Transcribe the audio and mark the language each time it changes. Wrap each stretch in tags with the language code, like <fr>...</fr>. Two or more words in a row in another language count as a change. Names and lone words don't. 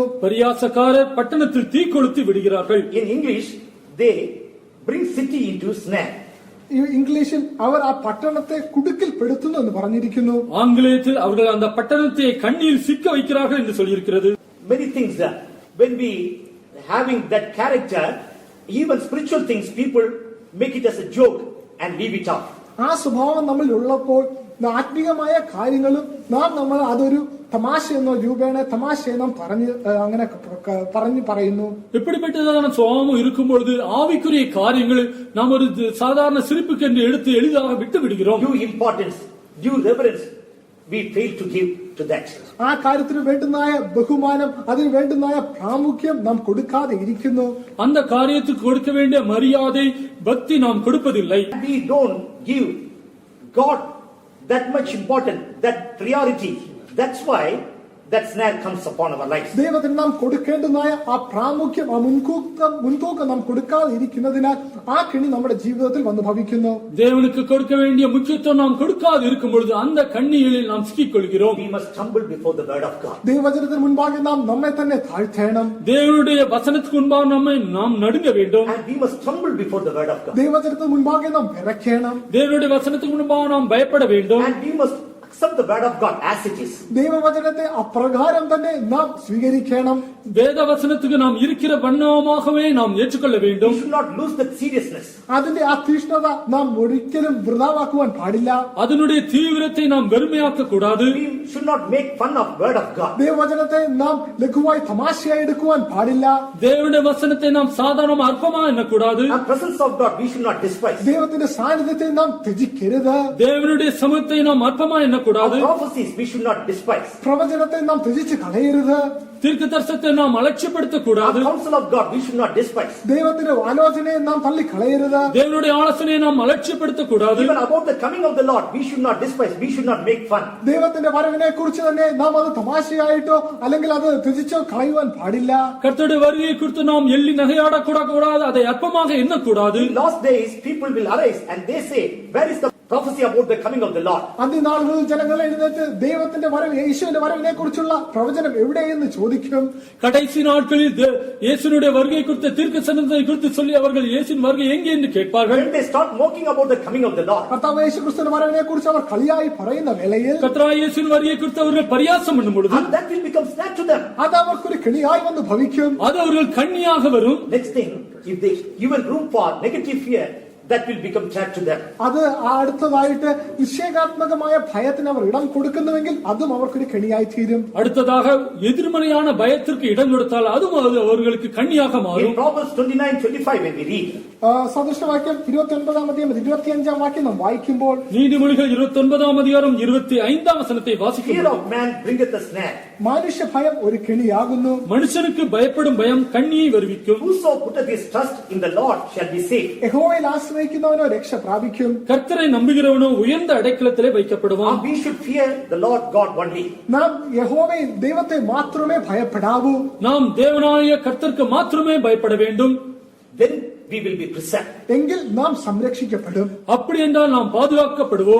<ta>பரியாசக்காரர் பட்டணத்தில் தீ கொளுத்தி விடுகிறார்கள்.</ta> <en>In English, they bring city into snare.</en> <ml>ഇംഗ്ലീഷിൽ അവർ ആ പട്ടണത്തെ കുടുക്കിൽപ്പെടുത്തുന്നു എന്ന് പറഞ്ഞിരിക്കുന്നു.</ml> <ta>ஆங்கிலத்தில் அவர்கள் அந்த பட்டணத்தை கண்ணியில் சிக்க வைக்கிறார்கள் என்று சொல்லியிருக்கிறது.</ta> <en>Many things when we having that character, even spiritual things, people make it as a joke and leave it off.</en> <ml>ആ സ്വഭാവം നമ്മളിൽ ഉള്ളപ്പോൾ ആത്മീയമായ കാര്യങ്ങളും നമ്മൾ അതൊരു തമാശ എന്ന രൂപേണ തമാശയെ നാം അങ്ങനെ പറയുന്നു.</ml> <ta>இப்படிப்பட்டதான சுவாபம் இருக்கும்பொழுது ஆவிக்குரிய காரியங்கள் நாம் ஒரு சாதாரண சிரிப்புக்கு என்று எடுத்து எளிதாக விட்டு விடுகிறோம்.</ta> <en>Due importance, due reverence, we fail to give to that.</en> <ml>ആ കാര്യത്തിന് വേണ്ടുന്നായ ബഹുമാനം, അതിന് വേണ്ടുന്നായ പ്രാമുഖ്യം നാം കൊടുക്കാതെ ഇരിക്കുന്നു.</ml> <ta>அந்த காரியத்துக்கு கொடுக்க வேண்டிய மரியாதை பக்தி நாம் கொடுப்பதில்லை.</ta> <en>We don't give God that much importance, that priority. That's why that snare comes upon our lives.</en> <ml>ദൈവത്തിന് നാം കൊടുക്കേണ്ടതായ ആ പ്രാമുഖ്യം, ആ മുൻതൂക്കം നാം കൊടുക്കാതെ ഇരിക്കുന്നതിനാൽ ആ കെണി നമ്മുടെ ജീവിതത്തിൽ വന്ന് ഭവിക്കുന്നു.</ml> <ta>தேவனுக்கு கொடுக்க வேண்டிய முக்கியத்துவம் நாம் கொடுக்காது இருக்கும் பொழுது அந்த கண்ணிகளில் நாம் சிக்கிக்கொள்கிறோம்.</ta> <en>We must humble before the word of God.</en> <ml>ദൈവവചനത്തിന് മുൻപാകെ നാം നമ്മെ തന്നെ താഴ്ത്തേണം.</ml> <ta>தேவனுடைய வசனத்துக்கு முன்பாக நம்மை நாம் நடுங்க வேண்டும்.</ta> <en>And we must tremble before the word of God.</en> <ml>ദൈവവചനത്തിന് മുൻപാകെ നാം വിറയ്ക്കണം.</ml> <ta>தேவனுடைய வசனத்துக்கு முன்பாக நாம் பயப்பட வேண்டும்.</ta> <en>And we must accept the word of God as it is.</en> <ml>ദൈവവചനത്തെ അപ്രകാരം തന്നെ നാം സ്വീകരിക്കണം.</ml> <ta>வேத வசனத்துக்கு நாம் இருக்கிற வண்ணமாகவே நாம் ஏற்றுக்கொள்ள</ta> <en>We</en> <ta>வேண்டும்.</ta> <en>should not lose that seriousness.</en> <ml>അതിന്റെ ആ തീഷ്ണത നാം ഒരിക്കലും വൃഥാവാക്കുവാൻ പാടില്ല.</ml> <ta>அதனுடைய தீவிரத்தை நாம் வெறுமையாக்க கூடாது.</ta> <en>We should not make fun of word of God.</en> <ml>ദൈവവചനത്തെ നാം ലഘുവായി തമാശയായി എടുക്കുവാൻ പാടില്ല.</ml> <ta>தேவனுடைய வசனத்தை நாம் சாதாரண அற்பமா எண்ணக்கூடாது.</ta> <en>The presence of God we should not despise.</en> <ml>ദൈവത്തിന്റെ സാന്നിധ്യത്തെ നാം ത്യജിക്കരുത്.</ml> <ta>தேவனுடைய சமூகத்தை நாம் அற்பமா</ta> <en>Our</en> <ta>எண்ணக்கூடாது.</ta> <en>prophecies we should not despise.</en> <ml>പ്രവചനത്തെ നാം ത്യജിച്ച് കളയരുത്.</ml> <ta>தீர்க்க தரிசனத்தை நாம் அலட்சியப்படுத்த</ta> <en>Our</en> <ta>கூடாது.</ta> <en>counsel of God we should not despise.</en> <ml>ദൈവത്തിന്റെ ആലോചനയെ നാം തള്ളിക്കളയരുത്.</ml> <ta>தேவனுடைய ஆலோசனையை நாம் அலட்சியப்படுத்த கூடாது.</ta> <en>Even about the coming of the Lord we should not despise. We should not make fun.</en> <ml>ദൈവത്തിന്റെ വരവിനെ കുറിച്ച് തന്നെ നാം അത് തമാശയായിട്ടോ അല്ലെങ്കിൽ അത് ത്യജിച്ചോ കളയുവാൻ പാടില്ല.</ml> <ta>கர்த்தருடைய வருகையை குறித்து நாம் எள்ளி நகையாட கூடாது. அதை அற்பமாக எண்ணக்கூடாது.</ta> <en>In last days people will arise and they say, where is the prophecy about the coming of the Lord?</en> <ml>അന്ത്യനാളുകളിൽ ജനങ്ങൾ എഴുന്നേറ്റ് ദൈവത്തിന്റെ വരവ്, യേശുവിന്റെ വരവിനെ കുറിച്ചുള്ള പ്രവചനം എവിടെയെന്ന് ചോദിക്കും.</ml> <ta>கடைசி நாட்களில் இயேசுனுடைய வருகை குறித்த தீர்க்கதரிசனத்தை குறித்து சொல்லி அவர்கள் இயேசுவின் வருகை எங்கே என்று கேட்பார்கள்.</ta> <en>When they start mocking about the coming of the Lord,</en> <ml>കർത്താവ് യേശു ക്രിസ്തുവിന്റെ വരവിനെ കുറിച്ച് അവർ കളിയായി പറയുന്ന വേളയിൽ</ml> <ta>கர்த்தராகிய இயேசுவின் வருகை குறித்து அவர்கள் பரியாசம் பண்ணும் பொழுது</ta> <en>and that will become snare to them.</en> <ml>അത് അവർക്കൊരു കെണിയായി വന്ന് ഭവിക്കും.</ml> <ta>அது அவர்கள் கண்ணியாக வரும்.</ta> <en>Next thing, if they given room for negative fear, that will become trap to them.</en> <ml>അത് അടുത്തതായിട്ട് നിഷേധാത്മകമായ ഭയത്തിന് അവർ ഇടം കൊടുക്കുന്നുവെങ്കിൽ അതും അവർക്കൊരു കെണിയായി തീരും.</ml> <ta>அடுத்ததாக எதிர்மறையான பயத்திற்கு இடம் கொடுத்தால் அதுவும் அவர்களுக்கு கண்ணியாக</ta> <en>In</en> <ta>மாறும்.</ta> <en>Proverbs 29:25 when we read,</en> <ml>സദൃശവാക്യം 29-ാം അധ്യായം 25-ാം വാക്യം നാം വായിക്കുമ്പോൾ</ml> <ta>நீதிமொழிகள் 29ஆம் அதிகாரம் 25ஆம் வசனத்தை</ta> <en>fear</en> <ta>வாசிக்கும்.</ta> <en>of man bringeth a snare.</en> <ml>മനുഷ്യ ഭയം ഒരു കെണിയാകുന്നു.</ml> <ta>மனுஷனுக்கு பயப்படும் பயம் கண்ணியை வருவிக்கும்.</ta> <en>Whoso putteth his trust in the Lord shall be saved.</en> <ml>യഹോവയിൽ ആശ്രയിക്കുന്നവനോ രക്ഷ പ്രാപിക്കും.</ml> <ta>கர்த்தரை நம்புகிறவனோ உயர்ந்த அடைக்கலத்திலே வைக்கப்படுவான்.</ta> <en>We should fear the Lord God only.</en> <ml>നാം യഹോവയെ ദൈവത്തെ മാത്രമേ ഭയപ്പെടാവൂ.</ml> <ta>நாம் தேவனாய கர்த்தருக்கு மாத்திரமே பயப்பட வேண்டும்.</ta> <en>Then we will be preserved.</en> <ml>എങ്കിൽ നാം സംരക്ഷിക്കപ്പെടും.</ml> <ta>அப்படி என்றால் நாம் பாதுகாக்கப்படுவோம்.</ta>